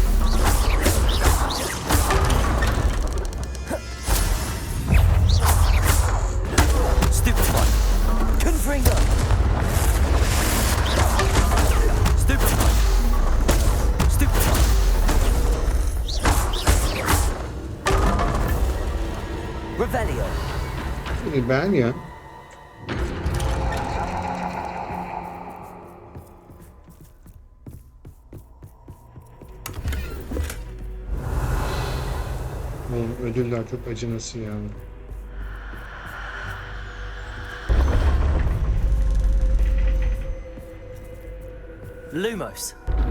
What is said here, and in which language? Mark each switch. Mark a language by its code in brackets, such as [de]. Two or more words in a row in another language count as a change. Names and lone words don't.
[tr] Stupefy. Confringo. Stupefy. Stupefy. Revelio. Ben ya. Oğlum ödüller çok acınası yani. Lumos.